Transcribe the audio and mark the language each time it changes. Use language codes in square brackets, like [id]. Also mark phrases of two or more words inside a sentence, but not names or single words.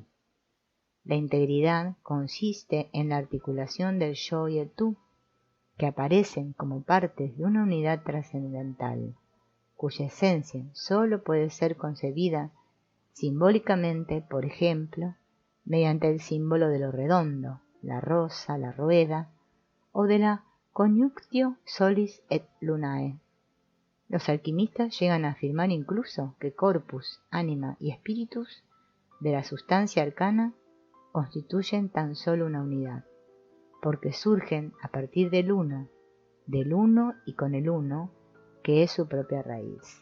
[es] La integridad consiste en la articulación del yo y el tú, que aparecen como partes de una unidad trascendental, cuya esencia sólo puede ser concebida simbólicamente, por ejemplo, mediante el símbolo de lo redondo, la rosa, la rueda, o de la [la] conjunctio solis et lunae. [es] Los alquimistas llegan a afirmar incluso que corpus, ánima y spiritus de la sustancia arcana constituyen tan solo una unidad, porque surgen a partir del uno y con el uno, que es su propia raíz.